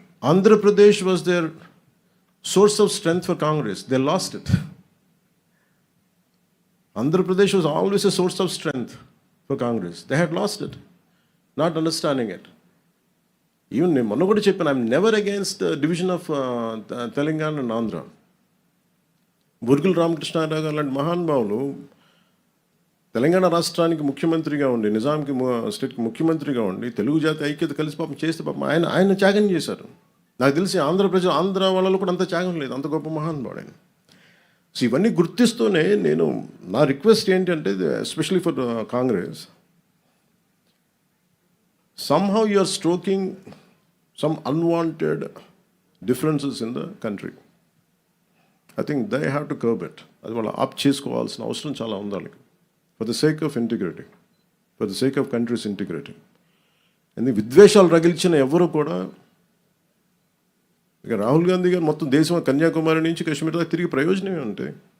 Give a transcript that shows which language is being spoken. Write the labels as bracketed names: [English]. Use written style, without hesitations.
[English] Andhra Pradesh was their source of strength for Congress. They lost it. Andhra Pradesh was always a source of strength for Congress. They had lost it, not understanding it. Even [Telugu] మొన్న కూడా చెప్పాను, [English] I'm never against division of Telangana and Andhra. [Telugu] Burgula Ramakrishna Rao గారు లాంటి మహానుభావులు తెలంగాణ రాష్ట్రానికి ముఖ్యమంత్రిగా ఉండి, నిజాంకి స్టేట్కి ముఖ్యమంత్రిగా ఉండి, తెలుగు జాతి ఐక్యత కలిసి పాపం చేస్తే పాపం ఆయన త్యాగం చేశారు. నాకు తెలిసి ఆంధ్ర వాళ్ళలో కూడా అంత త్యాగం లేదు, అంత గొప్ప మహానుభావుడు ఆయన. సో ఇవన్నీ గుర్తిస్తూనే నా రిక్వెస్ట్ ఏంటంటే, [English] Especially for Congress, somehow you are stroking some unwanted differences in the country. I think they have to curb it. [Telugu] అది వాళ్ళు ఆప్ చేసుకోవాల్సిన అవసరం చాలా ఉంది వాళ్ళకి, [English] For the sake of integrity, for the sake of country's integrity. [Telugu] ఎందుకు విద్వేషాలు రగిల్చిన ఎవరు కూడా, ఇక రాహుల్ గాంధీ గారు మొత్తం దేశం కన్యాకుమారి నుంచి కాశ్మీర్ దాకా తిరిగి ప్రయోజనమే ఉంటాయి.